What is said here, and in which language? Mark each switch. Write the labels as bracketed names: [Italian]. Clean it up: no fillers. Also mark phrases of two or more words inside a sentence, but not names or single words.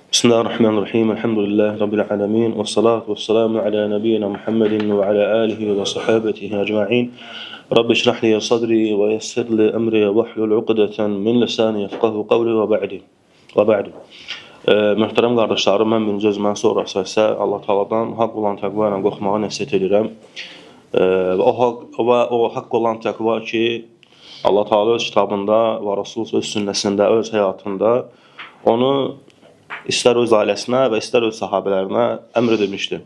[Arabic] بسم الله الرحمن الرحيم. الحمد لله رب العالمين. والصلاة والسلام على نبينا محمد وعلى آله وصحابته أجمعين. رب اشرح لي صدري ويسر لي أمري واحلل عقدة من لساني يفقهوا قولي وبعد. وبعد. [Azerbaijani] Möhtərəm qardaşlarım, mən birinci özümdən sonrası isə Allah Taala'dan haqq olan təqva ilə qorxmağa nəsihət edirəm. Və o haqq olan təqva ki, Allah Taala öz kitabında və Rasul öz sünnəsində, öz həyatında onu istər öz ailəsinə və istər öz sahabələrinə əmr edilmişdir.